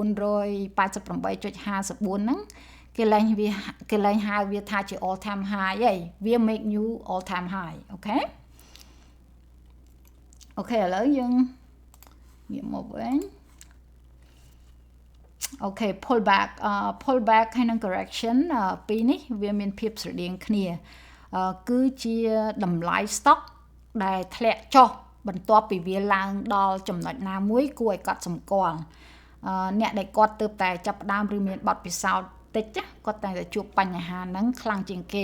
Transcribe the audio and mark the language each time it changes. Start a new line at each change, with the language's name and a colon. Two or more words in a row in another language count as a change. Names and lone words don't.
Khmer: 488.54 ហ្នឹងគេលែងហៅវាថាជា
English: all time high
Khmer: ឯងវា
English: make new all time high
Khmer: អូខេឥឡូវយើងងាកមកវិញអូខេ
English: pull back
Khmer: ហើយនឹង correction ពីរនេះវាមានភាពស្រដៀងគ្នាគឺជាតម្លៃ stock ដែលធ្លាក់ចុះ បន្ទាប់ពីវាឡើងដល់ចំណុចណាមួយគួរឲ្យកត់សម្គាល់អ្នកដែលគាត់ទើបតែចាប់ផ្ដើមឬមានបទពិសោធន៍តិចគាត់តែជួបបញ្ហាហ្នឹងខ្លាំងជាងគេ